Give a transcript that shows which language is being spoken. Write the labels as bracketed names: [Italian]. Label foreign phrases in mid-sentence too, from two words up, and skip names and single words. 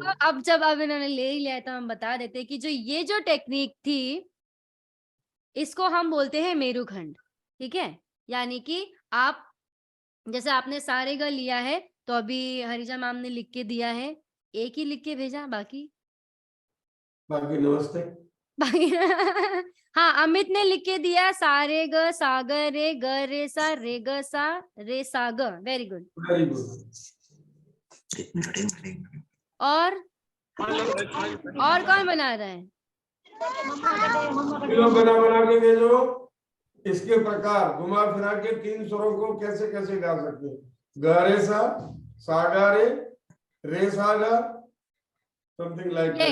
[Hindi] तो अब जब अब इन्होंने ले ही लिया है तो हम बता देते हैं कि जो ये जो टेक्निक थी इसको हम बोलते हैं मेरुखंड, ठीक है। यानी कि आप जैसे आपने सारेगा लिया है तो अभी हरिजा मैम ने लिख के दिया है, एक ही लिख के भेजा, बाकी बाकी नमस्ते। हाँ, अमित ने लिख के दिया सारे ग सागर रे ग रे सा रे ग सा रे सा ग, [English] very good. very good. [Hindi] और कौन बना रहा है? बना बना के भेजो। इसके प्रकार घुमा फिरा के 3 स्वरों को कैसे कैसे गा सकते हैं। ग रे सा गा रे सा गा, [English] something like that.